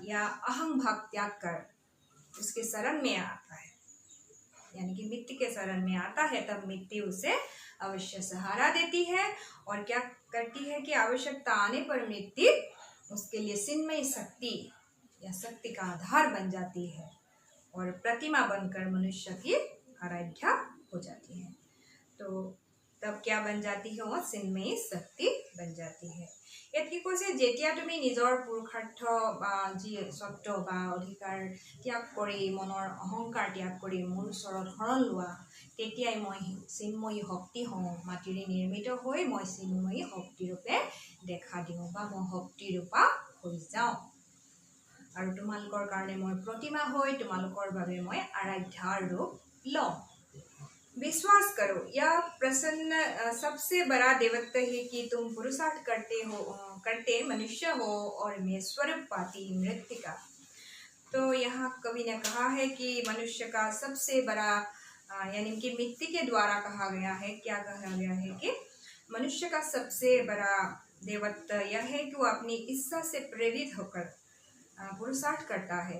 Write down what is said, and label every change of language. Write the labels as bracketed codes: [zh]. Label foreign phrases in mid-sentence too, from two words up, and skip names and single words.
[hi] या अहम भाव त्याग कर उसके शरण में आता है, यानी कि मिट्टी के शरण में आता है, तब मिट्टी उसे अवश्य सहारा देती है और क्या करती है कि आवश्यकता आने पर मिट्टी उसके लिए चिन्मयी शक्ति या शक्ति का आधार बन जाती है और प्रतिमा बनकर मनुष्य की आराध्या हो जाती है। तो तब क्या बन जाती है, वो चिन्मयी शक्ति बन जाती है। [as] ইয়াত কি কৈছে, যেতিয়া তুমি নিজৰ পুৰুষাৰ্থ বা যি সত্য বা অধিকাৰ ত্যাগ কৰি মনৰ অহংকাৰ ত্যাগ কৰি মোৰ ওচৰত শৰণ লোৱা, তেতিয়াই মই চিন্ময়ী শক্তি হওঁ, মাটিৰে নিৰ্মিত হৈ মই চিন্ময়ী শক্তিৰূপে দেখা দিওঁ বা মই শক্তিৰূপা হৈ যাওঁ। আৰু তোমালোকৰ কাৰণে মই প্ৰতিমা হৈ তোমালোকৰ বাবে মই আৰাধ্যাৰ ৰূপ লওঁ। [hi] विश्वास करो, यह प्रसन्न सबसे बड़ा देवत्व है कि तुम पुरुषार्थ करते मनुष्य हो और मैं स्वरूप पाती मृत्तिका। तो यहाँ कवि ने कहा है कि मनुष्य का सबसे बड़ा यानी कि मिट्टी के द्वारा कहा गया है, क्या कहा गया है कि मनुष्य का सबसे बड़ा देवत्व यह है कि वो अपनी इच्छा से प्रेरित होकर पुरुषार्थ करता है।